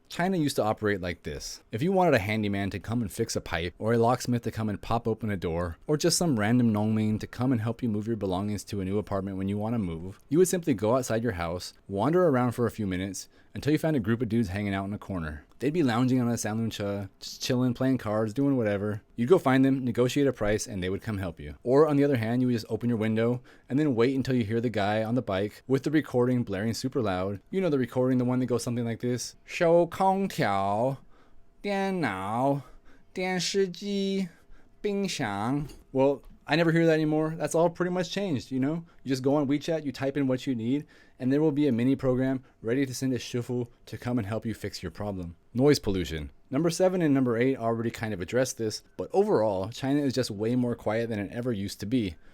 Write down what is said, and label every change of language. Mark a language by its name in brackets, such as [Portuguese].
[English] China used to operate like this. If you wanted a handyman to come and fix a pipe, or a locksmith to come and pop open a door, or just some random Nongmin to come and help you move your belongings to a new apartment when you want to move, you would simply go outside your house, wander around for a few minutes, until you found a group of dudes hanging out in a corner. They'd be lounging on a sanluncha, just chilling, playing cards, doing whatever. You'd go find them, negotiate a price, and they would come help you. Or on the other hand, you would just open your window and then wait until you hear the guy on the bike with the recording blaring super loud. You know the recording, the one that goes something like this. [Chinese] 手空调, 电脑, 电视机, 冰箱. [English] Well, I never hear that anymore. That's all pretty much changed, you know? You just go on WeChat, you type in what you need, and there will be a mini program ready to send a shufu to come and help you fix your problem. Noise pollution. Number 7 and number 8 already kind of addressed this, but overall, China is just way more quiet than it ever used to be.